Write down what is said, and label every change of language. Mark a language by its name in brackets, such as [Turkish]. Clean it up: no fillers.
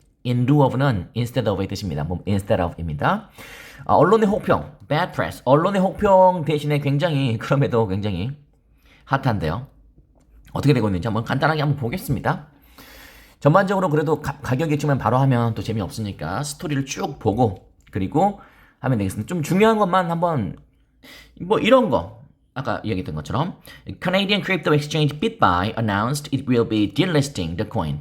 [Korean] in lieu of는 instead of의 뜻입니다. instead of입니다. 언론의 혹평, bad press. 언론의 혹평 대신에 그럼에도 굉장히 핫한데요. 어떻게 되고 있는지 간단하게 한번 보겠습니다. 전반적으로 그래도 가격 예측만 바로 하면 또 재미없으니까 스토리를 쭉 보고 그리고 하면 되겠습니다. 좀 중요한 것만 한번 이런 거 아까 이야기했던 것처럼 [English] Canadian Crypto Exchange BitBuy announced it will be delisting the coin.